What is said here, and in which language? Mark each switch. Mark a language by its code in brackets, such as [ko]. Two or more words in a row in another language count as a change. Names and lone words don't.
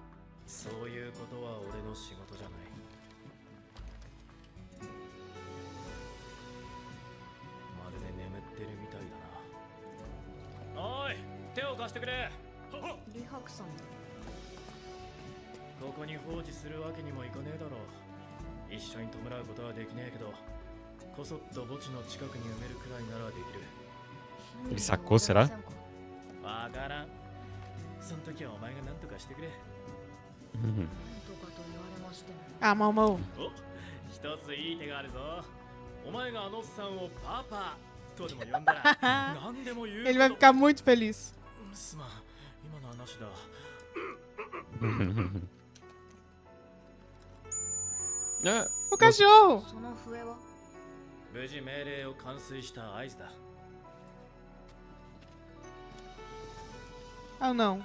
[ja] そういうことは俺の仕事じゃない。まるで眠ってるみたいだな。おい、手を貸してくれ。李白さん、ここに放置するわけにもいかねえだろう。一緒に弔うことはできねえけど、こそっと墓地の近くに埋めるくらいならできる。 [pt] Ele sacou, será? [ja] わからん。その時はお前が何とかしてくれ。なんとかと言われましても。 [pt] Ah, Malmo. [ja] お、一ついい手があるぞ。お前があのおっさんをパパとでも呼んだら何でも言う。 [pt] Ele vai ficar muito feliz. [ja] すまん、今の話だ。 [pt] O cachorro! [ja] その笛は無事命令を完遂した合図だ。 [pt] Ah, não.